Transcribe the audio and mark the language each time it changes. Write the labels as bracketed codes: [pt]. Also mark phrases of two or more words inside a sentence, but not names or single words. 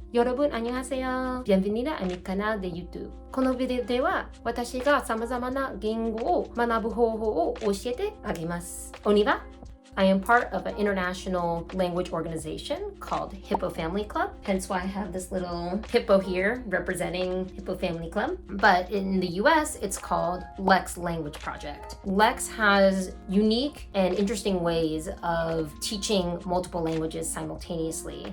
[ko] 여러분 안녕하세요. [fr] Bienvenue à [es] mi canal de YouTube. [ja] このビデオでは私が様々な言語を学ぶ方法を教えてあげます。 [fr] Oniva, [en] I am part of an international language organization called Hippo Family Club. Hence why I have this little hippo here representing Hippo Family Club. But in the US, it's called LEX Language Project. LEX has unique and interesting ways of teaching multiple languages simultaneously.